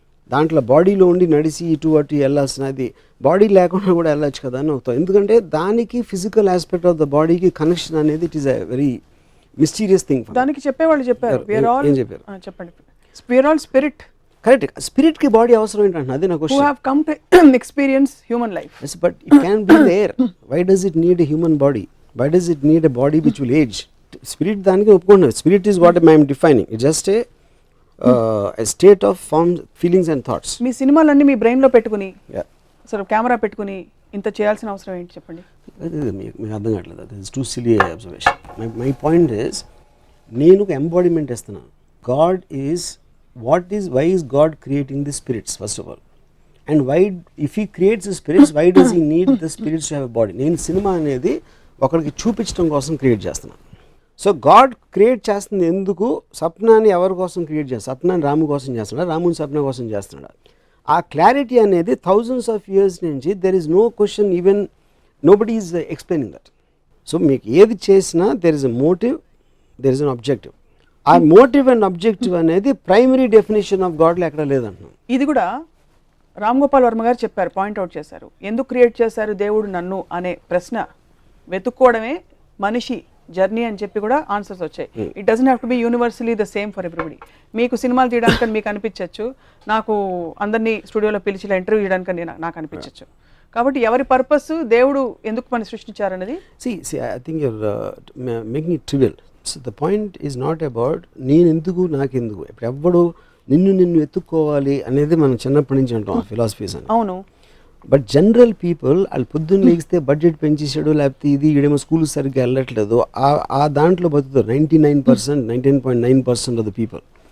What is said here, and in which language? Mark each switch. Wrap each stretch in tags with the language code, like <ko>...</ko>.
<te>దాంట్లో బాడీలో ఉండి నడిచి ఇటు అటు వెళ్ళాల్సినది బాడీ లేకుండా కూడా వెళ్ళచ్చు కదా అని అవుతాం. ఎందుకంటే దానికి ఫిజికల్ ఆస్పెక్ట్ ఆఫ్ ద బాడీకి కనెక్షన్ అనేది</te> <en>It is a very mysterious thing.</en> <te>దానికి చెప్పేవాళ్ళు చెప్పారు, ఏం చెప్పారు?</te> <en>చెప్పండి. We are all spirit.</en> <te>Correct. స్పిరిట్కి body అవసరం ఏంటంటే అది నా question.</te> <en>who have come to experience human life. Yes, but it can be there. Why does it need a human body? Why does it need a body which will age?</en> <te>Spirit దానికి ఒప్పుకున్నాను.</te> <en>Spirit is what I am defining. It's just a state of forms, feelings and thoughts.</en> <te>మీ సినిమాలన్నీ మీ బ్రెయిన్లో పెట్టుకుని</te> <en>Yeah.</en> <te>అసలు camera పెట్టుకుని ఇంత చేయాల్సిన అవసరం ఏంటి చెప్పండి? మీకు అర్థం కావట్లేదు.</te> <en>That is too silly observation. My point is</en> <te>నేను ఒక ఎంబాడిమెంట్ ఇస్తున్నాను.</te> <en>God is why is God creating the spirits first of all, and why, if he creates the spirits, why does he need the spirits to have a body?</en> <te>నేను cinema అనేది ఒకరికి చూపించడం కోసం create చేస్తున్నాను. So God create చేస్తుంది ఎందుకు? సప్నాన్ని ఎవరి కోసం క్రియేట్ చేస్తాడు? సప్నాన్ని రాము కోసం చేస్తున్నాడు, రాముని సప్న కోసం చేస్తున్నాడు. ఆ క్లారిటీ అనేది</te> <en>thousands of years నుంచి there is no question, even nobody is explaining that.</en> <te>So మీకు ఏది చేసినా</te> <en>there is a motive, there is an objective.</en> <te>ఆ మోటివ్ అండ్ అబ్జెక్టివ్ అనేది ప్రైమరీ డెఫినేషన్ ఆఫ్ గాడ్లో ఎక్కడ లేదంటున్నాం. ఇది కూడా రామ్ గోపాల్ వర్మ గారు చెప్పారు, పాయింట్అవుట్ చేశారు. ఎందుకు క్రియేట్ చేశారు దేవుడు నన్ను అనే ప్రశ్న వెతుక్కోవడమే మనిషి జర్నీ అని చెప్పి కూడా ఆన్సర్స్ వచ్చాయి.</te> <en>It doesn't have to be universally the same for everybody.</en> <te>మీకు సినిమాలు తీయడానికి మీకు అనిపించవచ్చు, నాకు అందరినీ స్టూడియోలో పిలిచి ఇంటర్వ్యూ చేయడానికి నాకు అనిపించవచ్చు. కాబట్టి ఎవరి పర్పస్, దేవుడు ఎందుకు మనం సృష్టించారనేది.</te> <en>See, I think you're making it trivial. So the point is not about</en> <te>నేను ఎందుకు నాకెందుకు. ఇప్పుడు ఎవ్వడు నిన్ను ఎత్తుక్కోవాలి అనేది మనం చిన్నప్పటి నుంచి అంటాం ఫిలాసఫీస్ అని. అవును. బట్ జనరల్ పీపుల్ వాళ్ళు పొద్దున్న లేగిస్తే బడ్జెట్ పెంచేసాడు, లేకపోతే ఇది ఈడేమో స్కూల్ సరిగ్గా వెళ్ళట్లేదు, ఆ దాంట్లో బతుకుతారు 99%, 99.9% ఆఫ్ ద పీపుల్.</te>